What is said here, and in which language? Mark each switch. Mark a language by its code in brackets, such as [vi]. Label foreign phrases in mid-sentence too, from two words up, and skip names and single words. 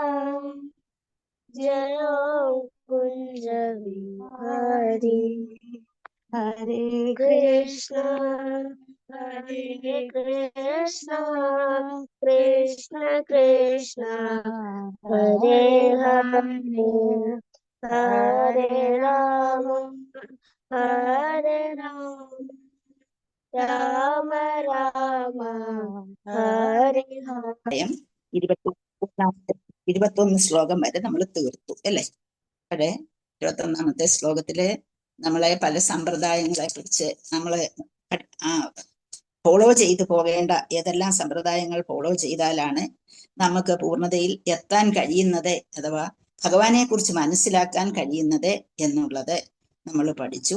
[sa] जय कुञ्ज विहारी हरे कृष्ण कृष्ण कृष्ण हरे हरे हरे राम राम राम ഹരി ഹരി [ml] 21 ശ്ലോകം വരെ നമ്മൾ തീർത്തു അല്ലേ? അവിടെ 21ാമത്തെ ശ്ലോകത്തില് നമ്മളെ പല സമ്പ്രദായങ്ങളെ കുറിച്ച് നമ്മള് ഫോളോ ചെയ്തു പോകേണ്ട ഏതെല്ലാം സമ്പ്രദായങ്ങൾ ഫോളോ ചെയ്താലാണ് നമുക്ക് പൂർണ്ണതയിൽ എത്താൻ കഴിയുന്നത്, അഥവാ ഭഗവാനെ കുറിച്ച് മനസ്സിലാക്കാൻ കഴിയുന്നത് എന്നുള്ളത് നമ്മൾ പഠിച്ചു.